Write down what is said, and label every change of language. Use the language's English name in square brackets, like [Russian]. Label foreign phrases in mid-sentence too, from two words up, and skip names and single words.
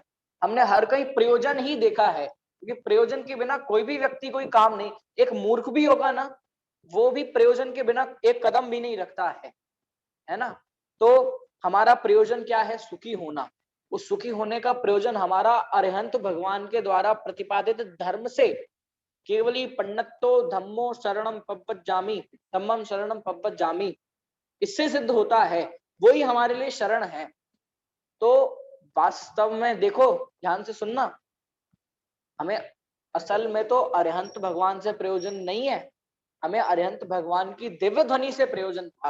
[Hindi] हमने हर कहीं प्रयोजन ही देखा है, क्योंकि प्रयोजन के बिना कोई भी व्यक्ति कोई काम नहीं। एक मूर्ख भी होगा ना, वो भी प्रयोजन के बिना एक कदम भी नहीं रखता है ना। तो हमारा प्रयोजन क्या है? सुखी होना। उस सुखी होने का प्रयोजन हमारा अरिहंत भगवान के द्वारा प्रतिपादित धर्म से, [Prakrit languages] केवली पन्नतो धम्मो शरणम पव्वज्जामि, धम्मम शरणम पव्वज्जामि, [Hindi] इससे सिद्ध होता है। वही हमारे लिए शरण है। तो वास्तव में देखो, ध्यान से सुनना, हमें असल में तो अरिहंत भगवान से प्रयोजन नहीं है, हमें अरिहंत भगवान की दिव्य ध्वनि से प्रयोजन था।